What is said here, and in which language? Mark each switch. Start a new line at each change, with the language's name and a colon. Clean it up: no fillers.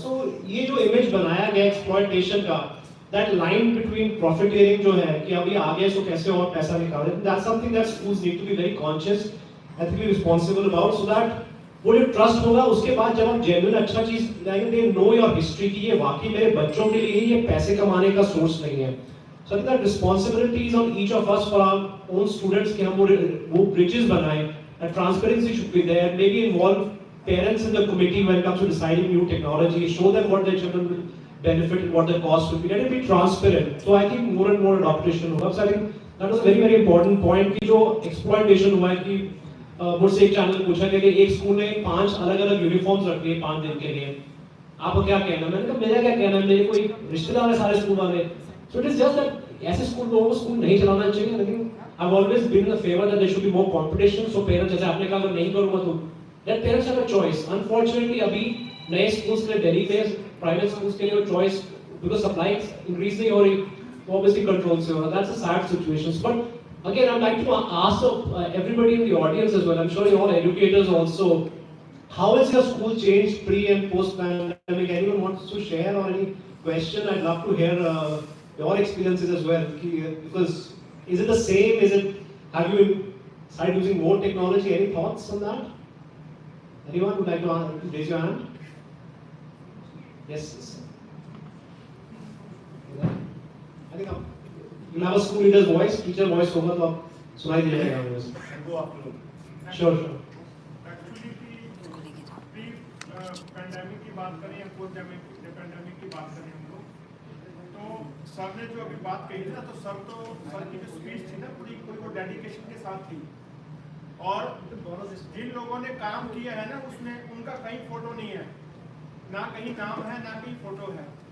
Hindi: सो ये जो इमेज बनाया गया एक्सप्लॉयटेशन का,
English: that line between profiteering
Hindi: जो है कि अभी आगे सो कैसे और पैसा निकाले,
English: that's something that schools need to be very conscious, ethically responsible about,
Hindi: so that वो जो ट्रस्ट होगा उसके बाद जब हम जेन्युइन अच्छा चीज लाएंगे,
English: they know your history
Hindi: की ये वाकई मेरे बच्चों के लिए ये पैसे कमाने का सोर्स नहीं है।
English: So I think that responsibility is on each of us for our own students
Hindi: कि हम वो bridges बनाएं,
English: and transparency should be there, maybe involve parents in the committee when it comes to deciding new technology, show them what their children will benefit and what the cost will be, let it be transparent. So I think more and more adaptation
Hindi: होगा।
English: So I think that was a very very important point
Hindi: कि जो exploitation हुआ है कि मुझसे एक channel पूछा गया कि एक स्कूल ने 5 अलग-अलग यूनिफॉर्म्स रख लिए 5 दिन के लिए, आपको क्या कहना है? मैंने कहा मेरा क्या कहना है, मेरे कोई रिश्तेदार है सारे स्कूल वाले।
English: So it is just that
Hindi: ऐसे स्कूल लोगों को स्कूल नहीं चलाना चाहिए।
English: लेकिन I've always been in the favor that there should be more competition. So parents
Hindi: जैसे आपने कहा अगर नहीं करूँगा तो
English: let parents have a choice.
Hindi: Unfortunately अभी नए schools के लिए दिल्ली में private schools के लिए choice
English: because supply increase
Hindi: नहीं हो रही, तो obviously control से हो रहा।
English: That's a sad situation. But again I'd like to ask everybody in the audience as well. I'm sure you're all educators also. How has your school changed pre and post pandemic? Anyone wants to share or any question? I'd love to hear your experiences as well, because is it the same? Have you started using more technology? Any thoughts on that? Anyone would like to raise your hand? Yes. I think you have a school leader's voice, teacher voice
Hindi: होगा तो आप सुनाई दे जाएगा मुझे।
English: Sure.
Hindi: Actually pre pandemic की बात करें या पोस्ट पैंडेमिक की बात करें हम लोग, तो सर ने जो अभी बात कही ना, तो सर की जो स्पीच थी ना पूरी वो डेडिकेशन के साथ थी। और जिन लोगों ने काम किया है ना उसमें उनका कहीं फोटो नहीं है, ना कहीं नाम है ना कहीं फोटो है।